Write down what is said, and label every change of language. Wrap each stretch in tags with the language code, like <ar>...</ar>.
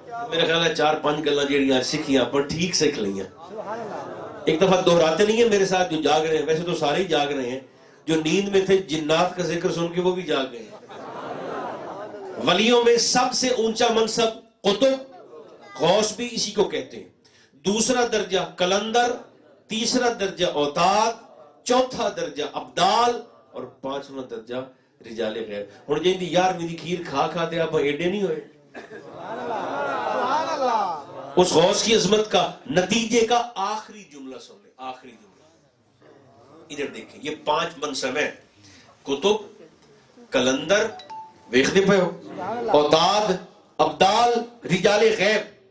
<ur>میرا خیال ہے</ur> <pa>4-5 گلاں جیڑیاں سکھیاں پر ٹھیک سیکھ لیاں،</pa> <ur>ایک دفعہ دہراتے نہیں ہیں میرے ساتھ جو جاگ رہے ہیں، ویسے تو سارے ہی جاگ رہے ہیں، جو نیند میں تھے جنات کا ذکر سن کے وہ بھی جاگ گئے ہیں. ولیوں میں سب سے اونچا منصب قطب، غوث بھی اسی کو کہتے ہیں، دوسرا درجہ کلندر، تیسرا درجہ اوتاد، چوتھا درجہ ابدال اور 5واں درجہ رجال غیب.</ur> <pa>ہن جیندی 11ویں دی کھیر کھا کھا تے آپ ایڈے نہیں ہوئے.</pa> <ur>اس غوث کی عظمت کا نتیجے کا آخری جملہ سن لیں، آخری جملہ ادھر دیکھیں. یہ 5 منصب ہیں، قطب، کلندر،</ur> <pa>ویکھدے پے ہو،</pa> <ur>اوتاد، ابدال، رجال غیب.</ur>